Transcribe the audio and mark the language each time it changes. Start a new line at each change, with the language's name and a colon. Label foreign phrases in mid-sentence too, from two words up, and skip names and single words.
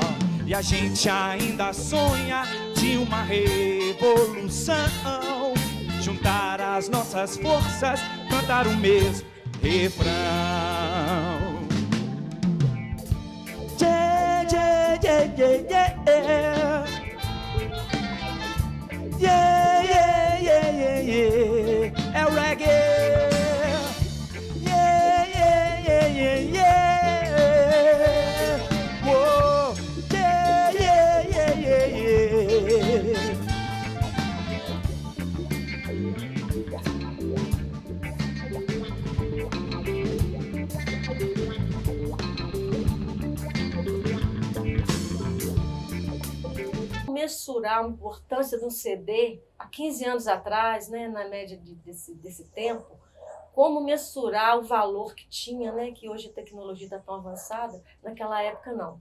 Portuguese: E a gente ainda sonha de uma revolução, juntar as nossas forças, cantar o mesmo refrão.
English: Yeah, yeah, yeah, yeah, yeah. Yeah, yeah, yeah, yeah, yeah.
Portuguese: É o reggae.
English: Yeah, yeah, yeah, yeah, yeah. Whoa. Yeah, yeah, yeah, yeah, yeah.
Portuguese: Mensurar a importância de um CD há 15 anos atrás, né, na média desse tempo, como mensurar o valor que tinha, né, que hoje a tecnologia está tão avançada, naquela época não.